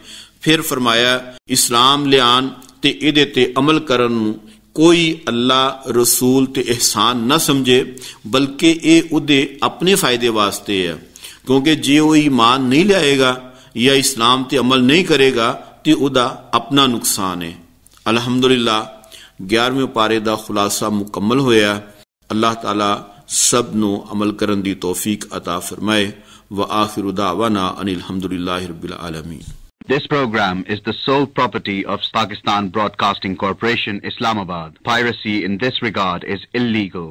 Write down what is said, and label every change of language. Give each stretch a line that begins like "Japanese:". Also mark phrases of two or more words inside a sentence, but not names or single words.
Punjabi: ਫਿਰ ਫਰਮਾਇਆ ਇਸਲਾਮ ਲਿਆਉਣ ਤੇ ਇਹਦੇ ਤੇ ਅਮਲ ਕਰਨ ਨੂੰ ਕੋਈ ਅੱਲਾਹ ਰਸੂਲ ਤੇ ਇਹਸਾਨ ਨਾ ਸਮਝੇ, ਬਲਕਿ ਇਹ ਉਹਦੇ ਆਪਣੇ ਫਾਇਦੇ ਵਾਸਤੇ ਹੈ, ਕਿਉਂਕਿ ਜੇ ਉਹ ਈਮਾਨ ਨਹੀਂ ਲਿਆਏਗਾ ਜਾਂ ਇਸਲਾਮ ਤੇ ਅਮਲ ਨਹੀਂ ਕਰੇਗਾ ਤੇ ਉਹਦਾ ਆਪਣਾ ਨੁਕਸਾਨ ਹੈ। ਅਲਹਮਦੁਲਿल्लाह 11ਵੇਂ ਪਾਰੇ ਦਾ ਖੁਲਾਸਾ ਮੁਕੰਮਲ ਹੋਇਆ। ਅੱਲਾਹ ਤਾਲਾ ਸਭ ਨੂੰ ਅਮਲ ਕਰਨ ਦੀ ਤੌਫੀਕ ਅਤਾ ਫਰਮਾਏ।
Arabic: وآخر دعوانا أن الحمد لله رب العالمين.
English: This program is the sole property of Pakistan Broadcasting Corporation, Islamabad. Piracy in this regard is illegal.